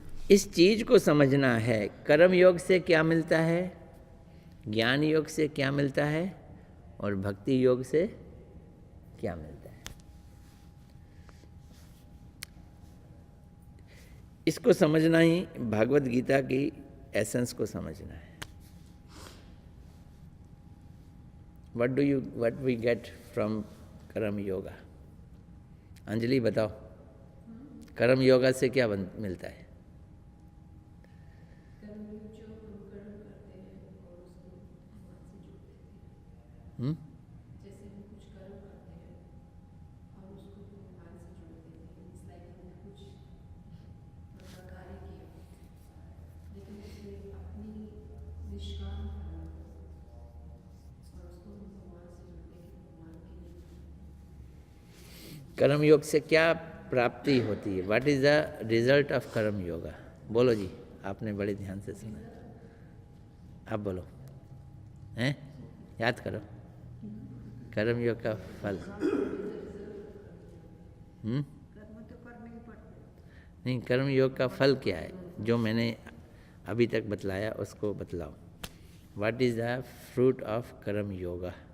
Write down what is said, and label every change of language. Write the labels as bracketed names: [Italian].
[Hindi] इस चीज को समझना है, कर्म योग से क्या मिलता है, ज्ञान योग से क्या मिलता है और भक्ति योग से क्या मिलता है। इसको समझना ही भागवत गीता की एसेंस को समझना है। [English] what we get from karma yoga? [Hindi] अंजलि बताओ, कर्म योगा से क्या मिलता है? जैसे हम कुछ कर्म करते हैं और उसको भगवान से जोड़ देते हैं। [English] it's like [Hindi] हमने कुछ मतलब कार्य किया, लेकिन उसमें अपनी निष्काम भावना और उसको हम भगवान से जोड़ते हैं, भगवान के लिए। कर्म योग से क्या प्राप्ति होती है? [English] What is the result of karma yoga? [Hindi] बोलो जी, आपने बड़े ध्यान से सुना, आप बोलो, हैं? याद करो, कर्म योग का फल। नहीं, कर्म योग का फल क्या है? जो मैंने अभी तक बतलाया उसको बतलाओ। [English] What is the fruit of karma yoga?